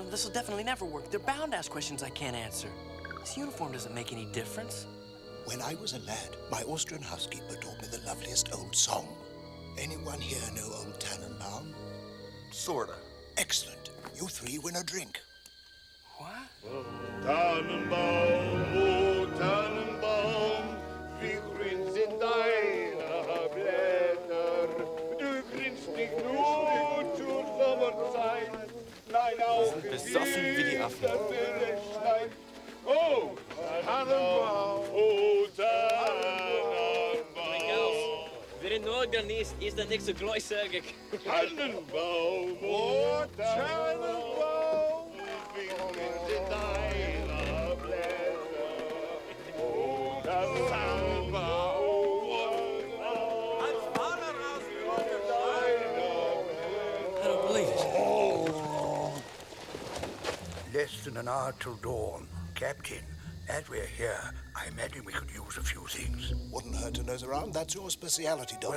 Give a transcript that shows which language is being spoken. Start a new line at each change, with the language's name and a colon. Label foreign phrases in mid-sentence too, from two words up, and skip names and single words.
English: This will definitely never work. They're bound to ask questions I can't answer. This uniform doesn't make any difference. When I was a lad, my Austrian housekeeper taught me the loveliest old song. Anyone here know Old Tannenbaum? Sorta. Excellent. You three win a drink. What?
German: Tannenbaum, oh Tannenbaum, wie grün sind deine Blätter. Du grinst nicht nur zur Sommerzeit, nein auch in Besoffen wie die Affen. jeder Winterszeit. Oh Tannenbaum, oh Tannenbaum. Weer in organist is dat niks zo gluizerig. Tannenbaum, oh Tannenbaum, wie grün sind deine Blätter. Oh Tannenbaum,
English: I don't believe it. Less than an hour till dawn. Captain, as we're here, I imagine we could use a few things. Wouldn't hurt to nose around. That's your speciality, Donald.